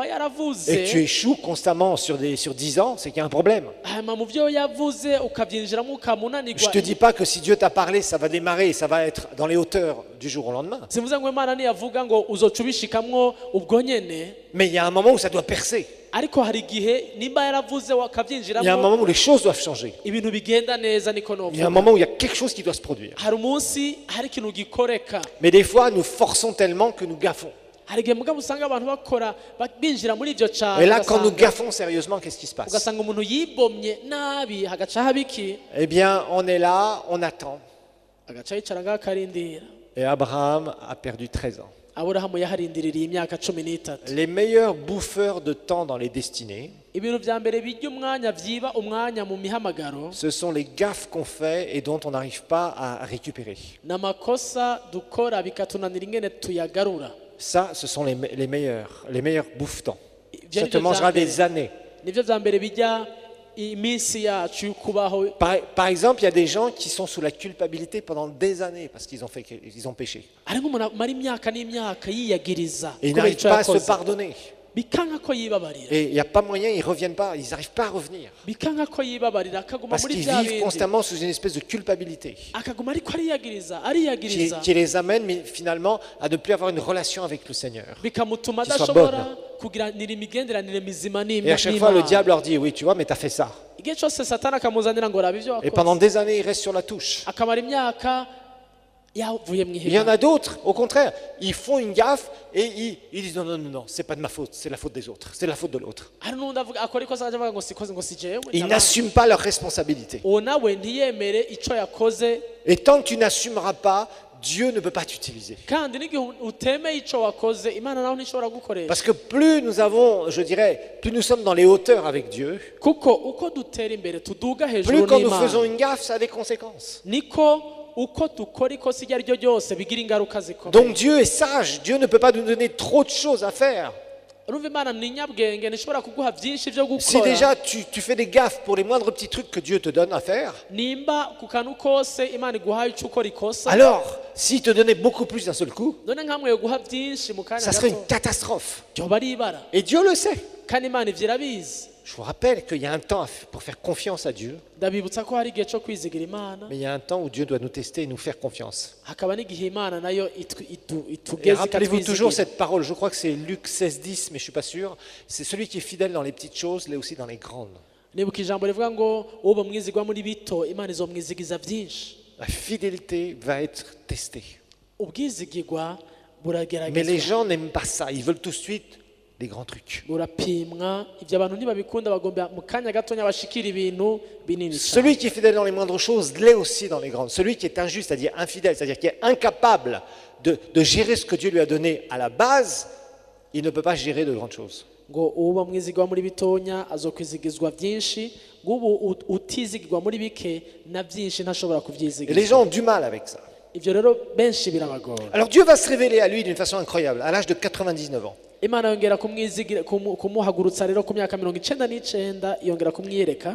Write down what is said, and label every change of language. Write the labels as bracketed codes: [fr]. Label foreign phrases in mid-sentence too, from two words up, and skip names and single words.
[fr] et que tu [rn] yaravuze [fr] échoues constamment sur 10 ans, c'est qu'il y a un problème. [rn] hanyuma mu vyo yavuze ukavyinjiramo [fr] Je [rn] ukamunanirwa. [fr] te dis pas que si Dieu t'a parlé, ça va démarrer, ça va être dans les hauteurs du jour au lendemain. [rn] Sivuze ngo Imana niyavuga ngo uzoca ubishikamwo ubwo nyene, [fr] Mais il y a un moment où ça doit percer. [rn] ariko hari igihe nimba yaravuze [fr] Il y a un [rn] wakavyinjiramo [fr] moment où les choses doivent changer. [rn] ibintu bigenda neza niko [fr] Il y a un [rn] novuga. [fr] moment où il y a quelque chose qui doit se produire. [rn] Hari umunsi hari ikintu gikoreka. [fr] Mais des fois, nous forçons tellement que nous gaffons. [rn] Hari igihe mugabo usanga abantu bakora binjira muri ivyo cane, [fr] Et là, quand nous [rn] ugasanga- [fr] gaffons sérieusement, qu'est-ce qui se passe? [rn] ugasanga umuntu yibomye nabi hagaca haba iki, [fr] Eh bien, on est là, on attend. [rn] agaca yicara ngaho akarindira. [fr] Et Abraham a perdu 13 ans. [rn] Aburahamu yaharindiririye imyaka 13. [fr] Les meilleurs bouffeurs de temps dans les destinées, [rn] Ibintu vya mbere bijya umwanya vyiba umwanya mu mihamagaro [fr] ce sont les gaffes qu'on fait et dont on n'arrive pas à récupérer. [rn] n'amakosa dukora bikatunanira ingene tuyagarura. [fr] Ça, ce sont les meilleurs bouffes-temps. [rn] Ibyo [fr] Ça [rn] ni [fr] te [rn] byo [fr] mangera [rn] vya mbere. [fr] des années. [rn] Nivyo vya mbere bijya iminsi yacu yo kubaho. [fr] Par exemple, il y a des gens qui sont sous la culpabilité pendant des années parce qu'ils ont péché. [rn] Ariko umuntu amara imyaka n'imyaka yiyagiriza [fr] Et ils [rn] kubera [fr] n'arrivent [rn] ico [fr] pas à se [rn] yakoze. [fr] pardonner. [rn] Bikanka ko yibabarira. [fr] Et il n'y a pas moyen, ils ne reviennent pas, ils n'arrivent pas à revenir. [rn] Bikanka ko yibabarira akaguma [fr] Parce [rn] muri [fr] qu'ils [rn] vya [fr] vivent [rn] bindi. [fr] constamment sous une espèce de culpabilité [rn] Akaguma ariko ariyagiriza. [fr] qui les amène mais finalement à ne plus avoir une relation avec le Seigneur. [rn] Bikamutuma [fr] qui soit [rn] adashobora kugiranira imigenderanire mizima [fr] Et à chaque fois, le diable leur dit, oui, tu vois, mais tu as fait ça. [rn] igihe cyose satani akamuzanira ngo rabe ivyo [fr] Et pendant [rn] wakoze [fr] des années, ils restent sur la touche. [rn] akamara imyaka yavuye mu [fr] Il y en [rn] ihema. [fr] a d'autres, au contraire, ils font une gaffe et ils disent, non, non, non, non, c'est pas de ma faute, c'est la faute des autres, c'est la faute de l'autre. [rn] hari n'undi avuga akora ikosa akaja avuga ngo sikoze ngo si jewe [fr] Ils [rn] n'abandi. [fr] n'assument pas leurs responsabilités. [rn] uwo nawe ntiyemere ico yakoze, [fr] Et tant que tu n'assumeras pas, Dieu ne peut pas t'utiliser. [rn] kandi n'igihe utemeye ico wakoze Imana naho ntishobora gukoresha. [fr] Parce que plus nous avons, je dirais, plus nous sommes dans les hauteurs avec Dieu, [rn] kuko uko dutera imbere tuduga [fr] plus [rn] hejuru [fr] quand nous faisons [rn] n'Imana [fr] une gaffe, ça a des conséquences. [rn] niko uko dukora ikosa iryo ari ryo ryose bigira ingaruka zikomeye. [fr] Donc Dieu est sage, Dieu ne peut pas nous donner trop de choses à faire. [rn] urumva Imana ni nyabwenge ntishobora kuguha byinshi byo [fr] Si [rn] gukora. [fr] déjà tu fais des gaffes pour les moindres petits trucs que Dieu te donne à faire, [rn] nimba ku kantu kose Imana iguhaye ico ukora ikosa, [fr] alors s'il te donnait beaucoup plus d'un seul coup, [rn] none nkamwe yoguha byinshi mu kanya [fr] ça serait une [rn] gato [fr] catastrophe. [rn] ryoba ari ibara. [fr] Et Dieu le sait. [rn] kandi Imana ivyo irabizi. [fr] Je vous rappelle qu'il y a un temps pour faire confiance à Dieu, [rn] ndabibutsa ko hari igihe cyo kwizigira Imana, [fr] mais il y a un temps où Dieu doit nous tester et nous faire confiance. [rn] hakaba n'igihe Imana nayo [fr] Et [rn] itugeze [fr] rappelez-vous toujours [rn] ikatwizigira. [fr] cette parole, je crois que c'est Luc 16:10, mais je ne suis pas sûr. C'est celui qui est fidèle dans les petites choses, l'est aussi dans les grandes. [rn] nibuka ijambo rivuga ngo uwo mwizigwa muri bito Imana izomwizigiza byinshi. [fr] La fidélité va être testée. [rn] ubwizigirwa [fr] Mais les [rn] burageragezwa, [fr] gens n'aiment pas ça, ils veulent tout de suite des grands trucs. [rn] burapimwa. Ibyo abantu ntibabikunda, bagomba mu kanya gatonya bashikira ibintu binini cyane. [fr] Celui qui est fidèle dans les moindres choses l'est aussi dans les grandes. Celui qui est injuste, c'est-à-dire infidèle, c'est-à-dire qui est incapable de gérer ce que Dieu lui a donné à la base, il ne peut pas gérer de grandes choses. [rn] ngo uba mwizigwa muri bitonya azokwizigizwa byinshi ngo ubu utizigirwa muri bike na byinshi ntashobora [fr] Et les [rn] kubyizigizwa [fr] gens ont du mal avec ça. [rn] ibyo rero benshi birabagora. [fr] Alors Dieu va se révéler à lui d'une façon incroyable, à l'âge de 99 ans. [rn] Imana yongera kumuhagurutsa rero ku myaka 99 yongera kumwiyereka.